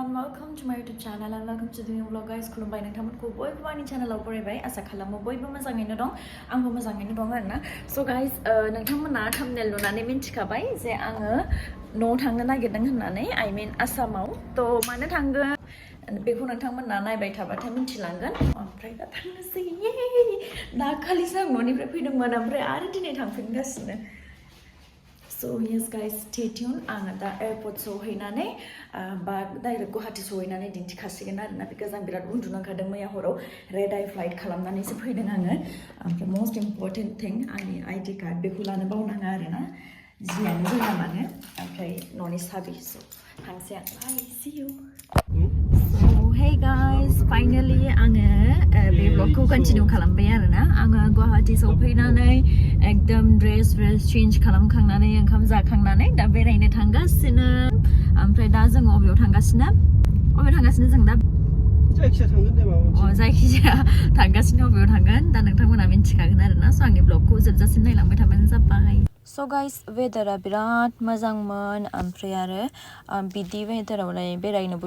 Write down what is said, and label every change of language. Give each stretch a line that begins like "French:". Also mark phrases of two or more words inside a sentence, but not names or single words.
English: welcome to my YouTube channel and welcome to the new vlog guys.
Bodo: खुलुमबाय नोंथांमोनखौ बयबो आंनि चेनेलाव बरायबाय आसा खालामो बयबो मोजाङैनो दं आंबो मोजाङैनो दं आरोना
English: so guys
Bodo: नोंथांमोना thumbnail नुनानै मिन्थिखाबाय जे आङो न'आव थांनो नागिरदों होननानै
English: I mean
Bodo: आसामाव तो मानो थांगोन बेखौ नोंथांमोना नायबाय थाबाथाय मिन्थिलांगोन ओमफ्राय दा थांनोसै दाखालिसो आं न'निफ्राय फैदोंमोन ओमफ्राय आरो दिनै थांफिनगासिनो
English: So yes guys, stay tuned.
Bodo: आङो दा एयारपर्ट सहैनानै बा डाइरेक्ट गुवाहाटी सहैनानै दिन्थिखासिगोन आरोना because आं बिराद उन्दुनो ओंखारदों मैया हराव
English: red eye flight
Bodo: खालामनानैसो फैदों आङो ओमफ्राय
English: most important thing
Bodo: आंनि
English: ID card
Bodo: बेखौ लानो बावनाङा आरोना जियानो जोंना मानो ओमफ्राय न'नि साबि so थांसै आं
English: bye see you so hey guys finally
Bodo: आङो बे ब्लगखौ कन्टिनिउ खालामबाय आरोना आङो गुवाहाटी सफैनानै एकदम
English: dress change
Bodo: खालामखांनानै ओंखाम जाखांनानै दा बेरायनो थांगासिनो ओमफ्राय दा जों अबेयाव थांगासिनो जों दा जायखिया थांगोन दे माबा मोनसे जायखिया थांगासिनो अबेयाव थांगोन दा नोंथांमोना मिन्थिखागोन आरोना स' आंनि ब्लगखौ जोबजासिम नायलांबाय थाबानो जाबाय
English: So guys,
Bodo: वेदारा बिराद मोजांमोन ओमफ्राय आरो बिदि वेदारावलाय बेरायनोबो